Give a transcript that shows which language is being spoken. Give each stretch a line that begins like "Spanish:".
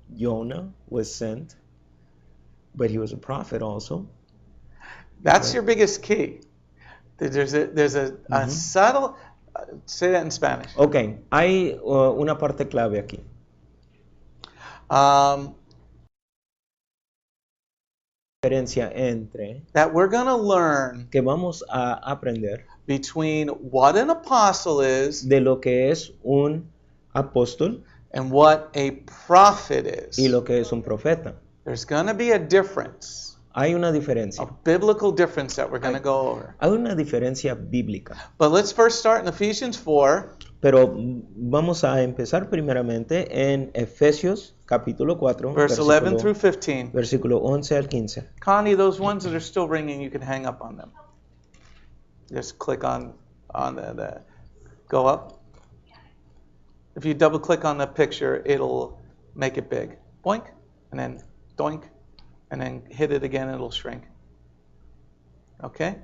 English: Jonah was sent, but he was a prophet also. That's your biggest key. There's a subtle, say that in Spanish.
Spanish: Ok, hay una parte clave aquí. Diferencia entre
English: That we're going to learn
Spanish: que vamos a aprender
English: between what an apostle is
Spanish: de lo que es un apóstol
English: and what a prophet is.
Spanish: y lo que es un profeta.
English: There's going to be a difference,
Spanish: Hay una diferencia.
English: a biblical difference that we're going to go over.
Spanish: Hay una diferencia bíblica.
English: But let's first start in Ephesians 4.
Spanish: Pero vamos a empezar primeramente en Efesios capítulo 4,
English: Verse 11 through 15.
Spanish: versículo 11 al 15.
English: Connie, those ones that are still ringing, you can hang up on them. Just click on the go up. If you double click on the picture, it'll make it big. Boink, and then doink, and then hit it again, it'll shrink. Okay?